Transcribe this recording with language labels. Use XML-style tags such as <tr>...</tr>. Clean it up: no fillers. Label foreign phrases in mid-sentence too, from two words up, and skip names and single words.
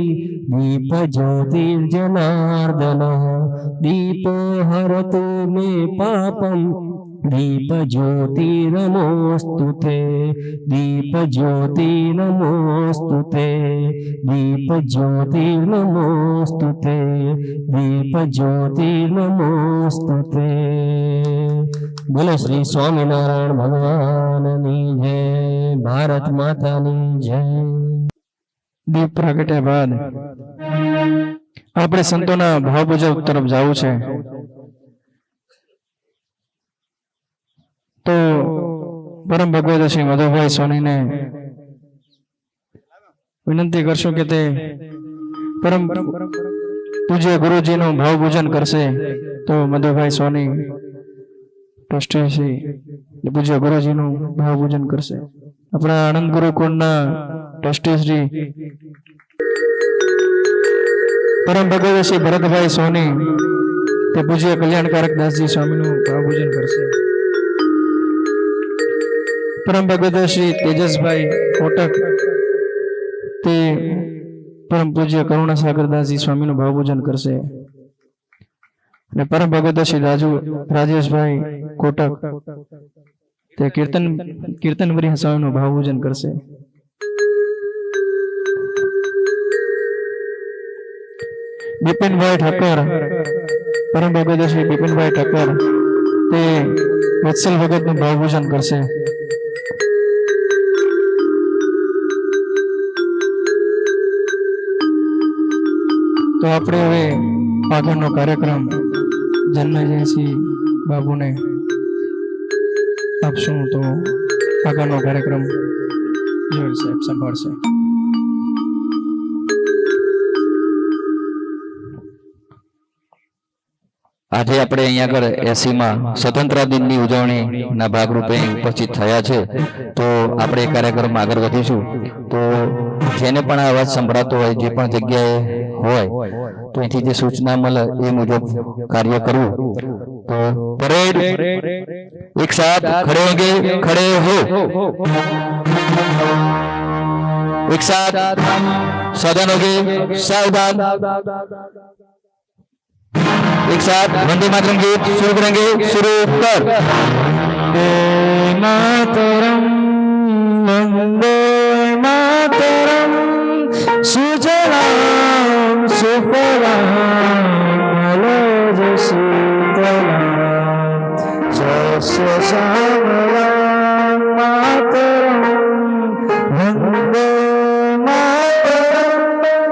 <sa>दीपज्योतिर्जनार्दनः दीपो हरतु मे पापं दीपज्योति नमोऽस्तुते दीपज्योति नमोऽस्तुते दीपज्योति नमोऽस्तुते दीपज्योति नमोऽस्तुते।</sa> <gu>બોલો શ્રી સ્વામીનારાયણ ભગવાનની જય ભારત માતાની જય। દીપ પ્રગટ્યા બાદ આપણે સંતોના ભાવ મુજબ તરફ જવું છે તો પરમ ભગવત શ્રી મધુભાઈ સોનીને વિનંતી કરશું કે તે પરમ પૂજ્ય ગુરુજીનું ભાવ પૂજન કરશે તો મધુભાઈ સોની ટ્રસ્ટી શ્રી પૂજ્ય ગુરુજીનું ભાવ પૂજન કરશે। આપણા આનંદ ગુરુકુળના ટ્રસ્ટી શ્રી પરમ ભગવત શ્રી ભરતભાઈ સોની તે પૂજ્ય કલ્યાણકારક દાસજી સ્વામીનું ભાવ પૂજન કરશે। પરમ ભગવત શ્રી તેજસભાઈ કોટક તે પરમ પૂજ્ય કરુણાસાગર દાસજી સ્વામી નુ ભાવ પૂજન કરશે ને પરમ ભગવત શ્રી રાજેશભાઈ કોટક તે કીર્તનવરી સ્વામી નુ ભાવ પૂજન કરશે। બિપિન ભાઈ ઠાકર પરમ ભગવત શ્રી બિપિન ભાઈ ઠાકર તે વત્સલ ભગત નુ ભાવ પૂજન કરશે। तो આપણે હવે આગળનો કાર્યક્રમ જન્મજયંતિ બાબુને આપશું તો આગળનો કાર્યક્રમ જોઈ સાહેબ સંભાળશે। આજે આપણે અહીંયા આગળ 80માં સ્વતંત્ર દિનની ઉજવણીના ભાગરૂપે ઉપસ્થિત થયા છે તો આપણે કાર્યક્રમમાં આગળ વધીશું। તો જેને પણ આ અવાજ સંભળાતો હોય જે પણ જગ્યાએ હોય તો અહીંથી જે સૂચના મળે એ મુજબ કાર્ય કરવું।</gu> <hi>તો પરેડ एक साथ खड़े होगे खड़े हो एक साथ सावधान होगे सावधान एक साथ वंदे मातरम गीत शुरू करेंगे शुरू कर</hi> <sa>मातरम वंदे मातरम सुजलाम सुफलाम मलयज शीतलाम जस्य श्यामलाम मातरम वंदे मातरम</sa>